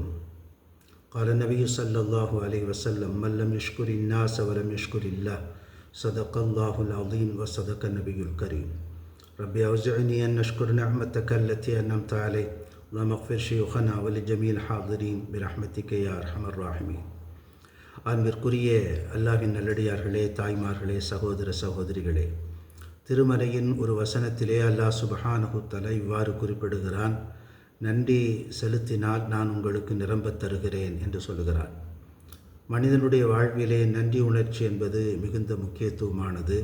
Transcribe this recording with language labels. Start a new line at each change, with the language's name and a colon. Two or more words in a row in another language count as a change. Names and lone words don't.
Arabic: قال النبي صلى الله عليه وسلم: من لم يشكر الناس ولم يشكر الله صدق الله العظيم وصدق النبي الكريم. ربي أوزعني أن نشكر نعمتك التي أنعمت علي اللهم اغفر شيوخنا ولجميع الحاضرين برحمتك يا أرحم الراحمين.
Tamil: அன்பிற்குரிய அல்லாஹ்வின் நல்லடியார்களே, தாய்மார்களே, சகோதர சகோதரிகளே, திருமறையின் ஒரு வசனத்திலே
Arabic: الله سبحانه وتعالى
Tamil: இவ்வாறு குறிப்பிடுகிறான்: நன்றி செலுத்தினால் நான் உங்களுக்கு நிரம்பத் தருகிறேன் என்று சொல்கிறான். மனிதனுடைய வாழ்விலே நன்றி உணர்ச்சி என்பது மிகுந்த முக்கியத்துவமானது.